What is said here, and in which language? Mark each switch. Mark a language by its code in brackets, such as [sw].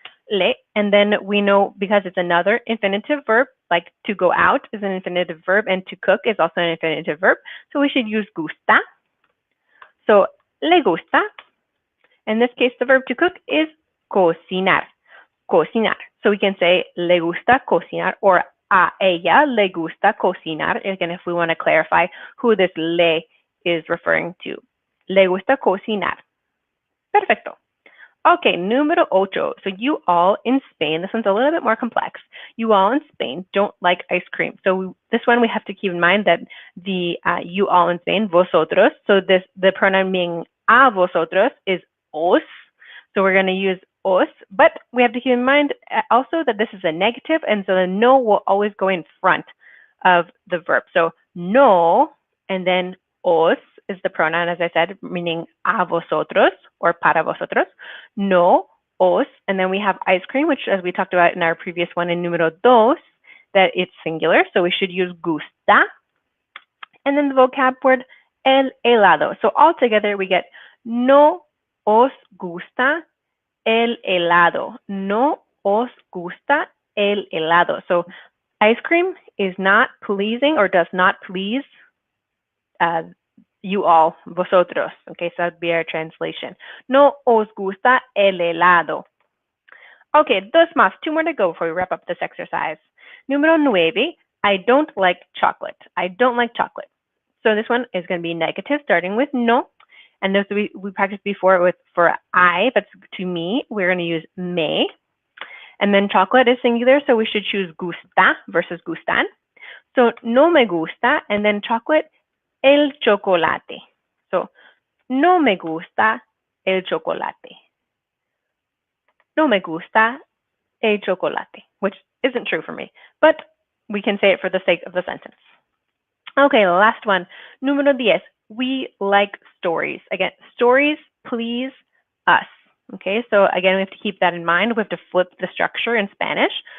[en] Le, and then we know because it's another infinitive verb, like to go out is an infinitive verb, and to cook is also an infinitive verb. So we should use gusta. So le gusta. In this case, the verb to cook is cocinar. [es] Cocinar. [en] So we can say le gusta cocinar or a ella le gusta cocinar. Again, if we want to clarify who this le is referring to. [es] Le gusta cocinar. Perfecto. Okay, número 8. [en] So you all in Spain, this one's a little bit more complex. You all in Spain don't like ice cream. So this one we have to keep in mind that the you all in Spain, vosotros. So the pronoun being a vosotros is os. So we're going to use os, but we have to keep in mind also that this is a negative, and so the no will always go in front of the verb. So no, and then os is the pronoun, as I said, meaning a vosotros or para vosotros. No, os, and then we have ice cream, which as we talked about in our previous one in número 2, that it's singular, so we should use gusta. And then the vocab word el helado. So all together we get no os gusta el helado. [es] No os gusta el helado. [en] So ice cream is not pleasing or does not please you all, vosotros. Okay, so that'd be our translation. No os gusta el helado. Okay, dos más. 2 more to go before we wrap up this exercise. Número 9. I don't like chocolate. I don't like chocolate. So this one is going to be negative, starting with no. And this we practiced before with for I, but to me, we're going to use me. And then chocolate is singular, so we should choose gusta versus gustan. So no me gusta, and then chocolate, el chocolate. [es] So no me gusta el chocolate. [en] No me gusta el chocolate, which isn't true for me, but we can say it for the sake of the sentence. Okay, last one. Número 10. We like stories. Again, stories please us. Okay, so again, we have to keep that in mind. We have to flip the structure in Spanish.